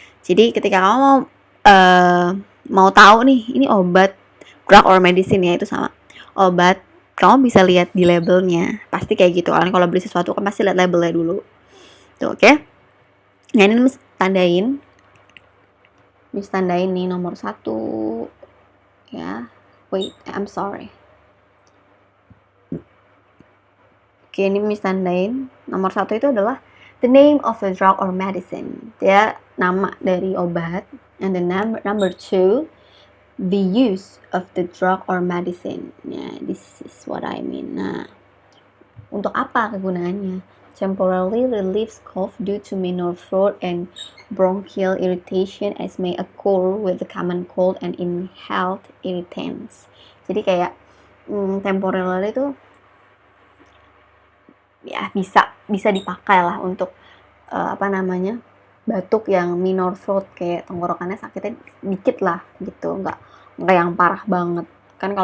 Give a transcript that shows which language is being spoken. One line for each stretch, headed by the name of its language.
Indonesian: Jadi ketika kamu mau tahu nih, ini obat,
English: drug or medicine
Indonesian: ya, itu sama obat, kamu bisa lihat di labelnya, pasti kayak gitu. Kalian kalau beli sesuatu kan pasti lihat labelnya dulu tuh, oke? Nah, ini Miss tandain nih nomor 1 ya.
English: Wait, I'm sorry.
Indonesian: Oke, ini Miss tandain nomor 1 itu adalah
English: the name of the drug or medicine,
Indonesian: dia nama dari obat,
English: and the number 2 the use of the drug or medicine. Ya, this is what I mean.
Indonesian: Nah, untuk apa kegunaannya?
English: Temporarily relieves cough due to minor throat and bronchial irritation as may occur with the common cold and inhaled irritants.
Indonesian: Jadi kayak temporarily itu ya bisa dipakai lah untuk batuk yang minor throat, kayak tenggorokannya sakitnya dikit lah gitu, nggak yang parah banget kan.